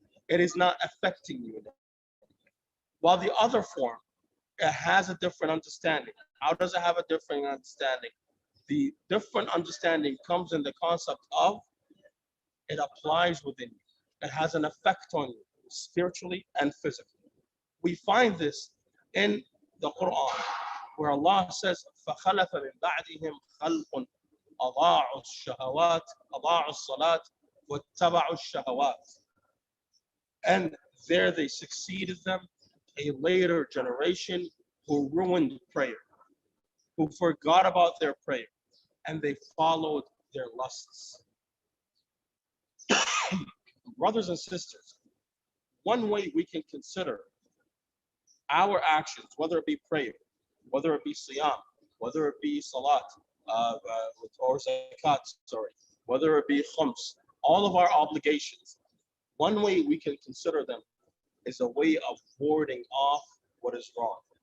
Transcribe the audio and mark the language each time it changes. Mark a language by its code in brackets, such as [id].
[en] It is not affecting you. While the other form, it has a different understanding. How does it have a different understanding? The different understanding comes in the concept of it applies within you. It has an effect on you, spiritually and physically. We find this in the Quran, where Allah says, [ar] فَخَلَفَ مِن بَعْدِهِمْ خَلْقٌ أَضَاعُوا الشَّهَوَاتِ أَضَاعُوا الصَّلَاةِ وَاتَّبَعُوا الشَّهَوَاتِ. [en] And there they succeeded them, a later generation who ruined prayer, who forgot about their prayer, and they followed their lusts. Brothers and sisters, one way we can consider our actions, whether it be prayer, whether it be siyam, whether it be salat, or zakat, whether it be khums, all of our obligations, one way we can consider them is a way of warding off what is wrong.